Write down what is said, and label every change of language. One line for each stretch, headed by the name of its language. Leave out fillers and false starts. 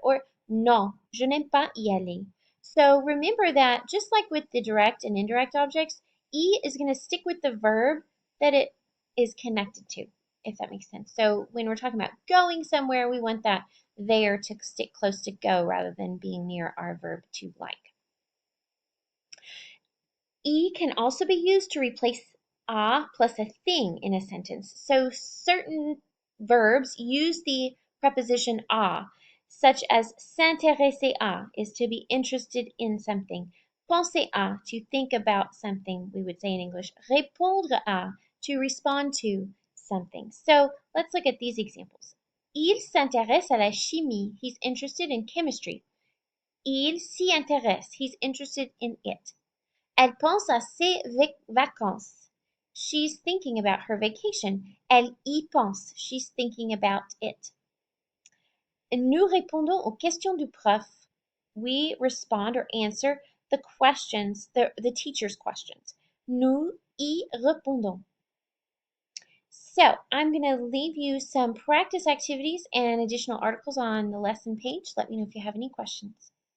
French: Or non, je n'aime pas y aller.
English: So remember that just like with the direct and indirect objects, E is going to stick with the verb that it is connected to, if that makes sense. So when we're talking about going somewhere, we want that there to stick close to go rather than being near our verb to like. E can also be used to replace a plus a thing in a sentence. So certain verbs use the preposition a, such as s'intéresser à is to be interested in something. Penser à, to think about something, we would say in English. Répondre à, to respond to something. So let's look at these examples.
French: Il s'intéresse à la chimie.
English: He's interested in chemistry.
French: Il s'y intéresse.
English: He's interested in it.
French: Elle pense à ses vacances.
English: She's thinking about her vacation.
French: Elle y pense.
English: She's thinking about it.
French: Nous répondons aux questions du prof.
English: We respond or answer the questions, the teacher's questions.
French: Nous y répondons.
English: So I'm going to leave you some practice activities and additional articles on the lesson page. Let me know if you have any questions.